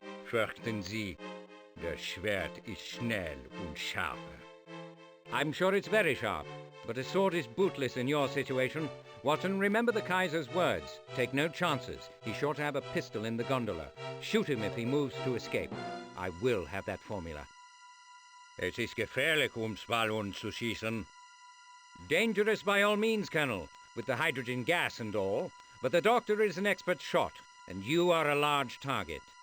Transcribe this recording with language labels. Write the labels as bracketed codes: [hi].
[de] Fürchten Sie, das Schwert ist schnell und scharf. [en] I'm sure it's very sharp, but a sword is bootless in your situation. Watson, remember the Kaiser's words. Take no chances. He's sure to have a pistol in the gondola. Shoot him if he moves to escape. I will have that formula. [de] Es ist gefährlich, Ballon zu schießen. [en] Dangerous by all means, Colonel, with the hydrogen gas and all. But the doctor is an expert shot, and you are a large target.